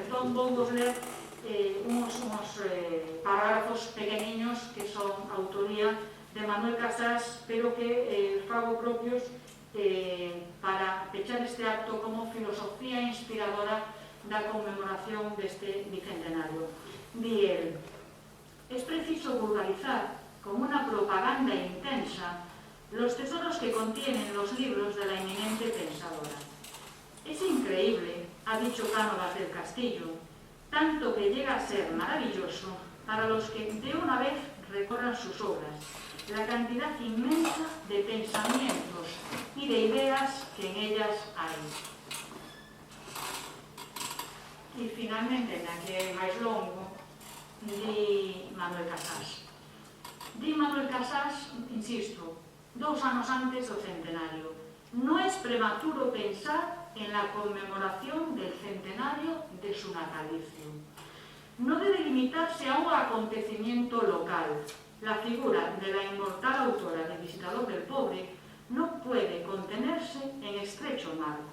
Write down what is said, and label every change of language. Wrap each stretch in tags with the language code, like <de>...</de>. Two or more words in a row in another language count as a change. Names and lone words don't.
<gl>Entón, vou vos ler uns parágrafos pequeniños que son autoría de Manuel Casas, pero que fago propios para pechar este acto como filosofía inspiradora da conmemoración deste bicentenario. Di el:</gl> <es>es preciso vulgarizar con una propaganda intensa los tesoros que contienen los libros de la eminente pensadora. Es increíble, ha dicho Cánovas del Castillo, tanto que llega a ser maravilloso para los que de una vez recorran sus obras, la cantidad inmensa de pensamientos y de ideas que en ellas hay.</es> <gl>E finalmente, na que é máis longo, di Manuel Casas. Di Manuel Casas, insisto, 2 anos antes do centenario:</gl> <es>no es prematuro pensar en la conmemoración del centenario de su natalicio. No debe limitarse a un acontecimiento local. La figura de la inmortal autora de Visitador del Pobre no puede contenerse en estrecho marco.</es>